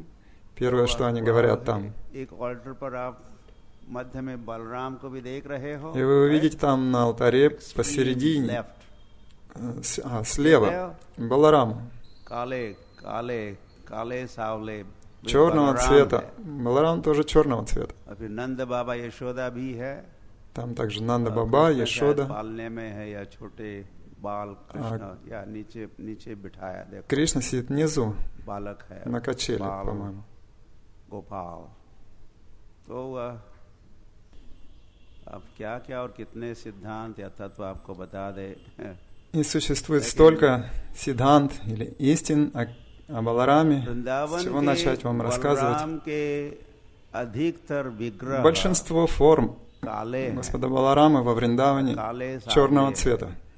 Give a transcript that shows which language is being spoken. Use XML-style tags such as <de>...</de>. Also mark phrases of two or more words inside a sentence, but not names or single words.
<ru>Первое, что они говорят там. И вы увидите там на алтаре посередине, слева, Баларам. Черного цвета. Баларам тоже черного цвета. Там также Нанда Баба, Яшода.</ru> <hi>पालने में है या छोटे बाल कृष्ण या नीचे बिठाया देखो</hi> <ru>Кришна сидит внизу,</ru> <hi>बालक है</hi> <ru>на качеле,</ru> <hi>बाल</hi> <ru>по-моему.</ru> <hi>गोपाल तो अब क्या क्या और कितने सिद्धांत या तत्व आपको बता दे</hi> <ru>И существует столько сиддхант или истин о Балараме. С чего начать вам рассказывать? Большинство форм Господа Баларамы во Вриндаване черного цвета.</ru>